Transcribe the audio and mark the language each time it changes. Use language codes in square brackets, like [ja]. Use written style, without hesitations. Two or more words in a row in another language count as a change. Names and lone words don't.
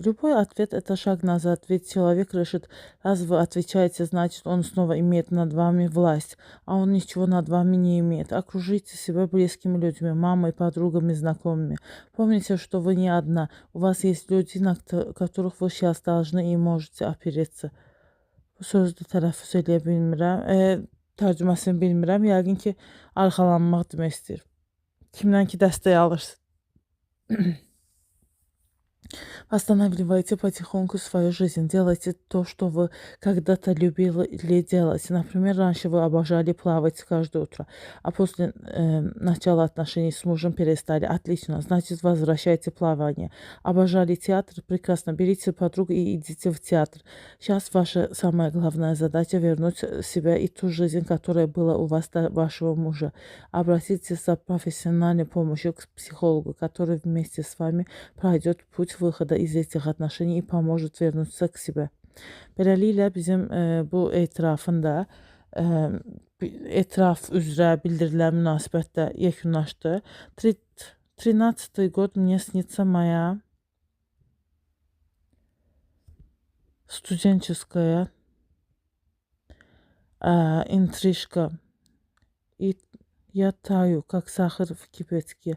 [ru] Любой ответ — это шаг назад, ведь человек решит, раз вы отвечаете, значит, он снова имеет над вами власть, а он ничего над вами не имеет. Окружите себя близкими людьми, мамой, подругами, знакомыми. Помните, что вы не одна. У вас есть люди, на которых вы сейчас должны и можете опереться. [az] Bu sözü tələffüz eləyə bilmirəm. Tərcüməsini bilmirəm. Yəqin ki, arxalanmaq demək istəyir. Kimdən ki dəstək alırsın. [ru] Останавливайте потихоньку свою жизнь. Делайте то, что вы когда-то любили делать. Например, раньше вы обожали плавать каждое утро, а после начала отношений с мужем перестали. Отлично, значит, возвращайте плавание. Обожали театр? Прекрасно. Берите подругу и идите в театр. Сейчас ваша самая главная задача — вернуть себя и ту жизнь, которая была у вас до вашего мужа. Обратитесь за профессиональной помощью к психологу, который вместе с вами prойдет put выхода из этих отношений и поможет vernutsa к себе. [az] Beləliklə bizim bu etirafın da etiraf üzrə bildirilən münasibət də yekunlaşdı. [ru] 13-й год мне снится моя студенческая интрижка. И я таю, как сахар в кипятке.